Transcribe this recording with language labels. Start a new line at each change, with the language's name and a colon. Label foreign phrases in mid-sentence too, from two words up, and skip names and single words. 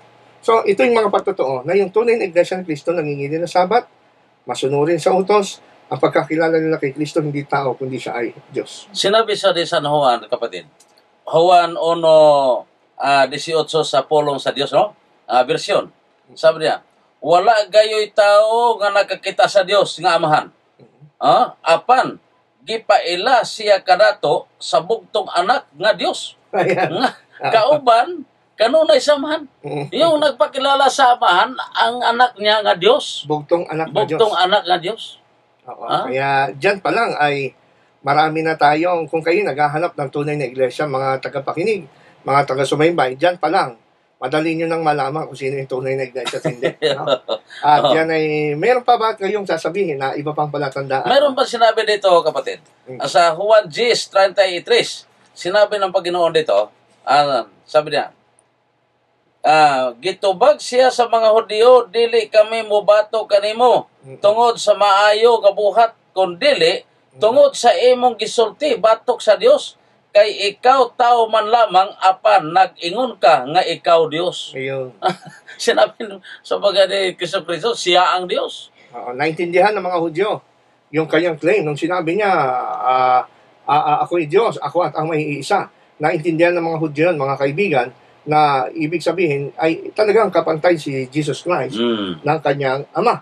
Filipino: So, ito yung mga patotoo na yung tunay na iglesia ng Kristo nangingili ng Sabat, masunurin sa utos, ang pagkakilala nila kay Kristo hindi tao, kundi siya ay Diyos. Sinabi sa San Juan, kapatid, Juan 1:18 sa pulong sa Diyos, no? Version. Sabi niya,
Cebuano: wala gayoy tao nga nakakita sa Diyos nga amahan. Apan, gipaila siya kadato sa bugtong anak nga Diyos. Nga, kauban, kanunay sa amahan.
Filipino: Yung nagpakilala sa amahan, ang anak niya nga Diyos.
Cebuano: Bugtong anak nga Diyos. Bugtong anak nga Diyos.
Filipino: Kaya dyan pa lang ay marami na tayong, kung kayo naghahanap ng tunay na iglesia, mga tagapakinig, mga taga-sumaybay, dyan pa lang, madali nyo nang malaman kung sino yung tunay na iglesia at hindi. No? At yan ay, meron pa ba kayong sasabihin na iba pang palatandaan? Meron pa sinabi dito, kapatid. Sa Juan 10:33, sinabi ng Panginoon dito, sabi niya,
Cebuano: gitubag siya sa mga Hudyo, dili kami mubato kanimo tungod sa maayo nga buhat, kundi tungod sa imong gisulti batok sa Dios, kay ikaw tao man lamang, apan nag-ingon ka nga ikaw Dios.
Filipino: Ayun. Sinabi sa bagay ni Jesucristo, siya ang Dios. Naintindihan ng mga Hudyo yung kanyang claim nung sinabi niya, ako ay Diyos, ako at ang may iisa. Naintindihan ng mga Hudyo, mga kaibigan, na ibig sabihin ay talagang kapantay si Jesus Christ ng kanyang ama.